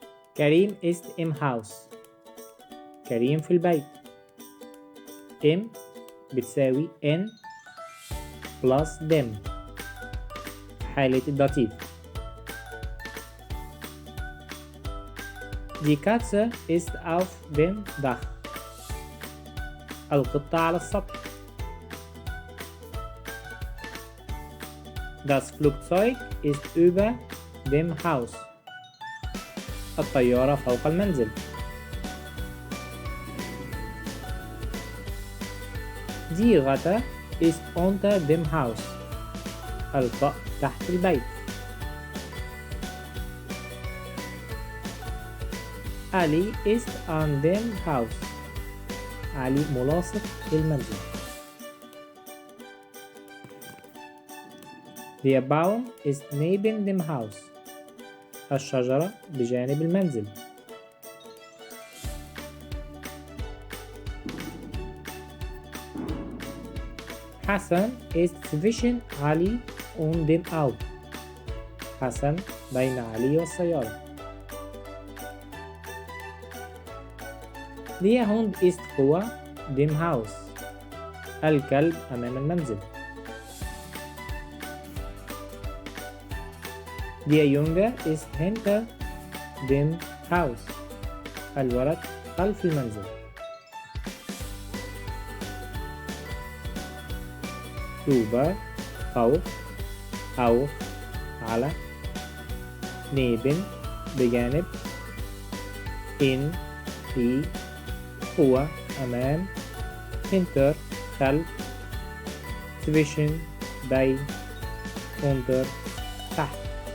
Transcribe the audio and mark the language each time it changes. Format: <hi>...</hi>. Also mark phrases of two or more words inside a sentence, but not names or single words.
<de>كريم ist im Haus.</de> <ar>كريم في البيت.</ar> <de>im بتساوي in plus dem</de> <ar>حالة الداتيف.</ar> <de>Die Katze ist auf dem Dach.</de> <ar>القطة على السطح.</ar> <de>Das Flugzeug ist über dem Haus.</de> <ar>الطيارة فوق المنزل.</ar> <de>Die Ratte ist unter dem Haus.</de> <ar>الفأر تحت البيت.</ar> <de>Ali ist an dem Haus.</de> <ar>علي ملاصق للمنزل.</ar> <de>Der Baum ist neben dem Haus.</de> <ar>الشجرة بجانب المنزل.</ar> <de>Hassan ist zwischen Ali und dem Auto.</de> <ar>حسن بين علي والسيارة.</ar> <de>Der Hund ist vor dem Haus.</de> <ar>الكلب أمام المنزل.</ar> <de>Der Junge ist hinter dem Haus.</de> <ar>الولد خلف المنزل. über فوق auf على neben بجانب in في هو أمام hinter خلف zwischen بين unter تحت.</ar>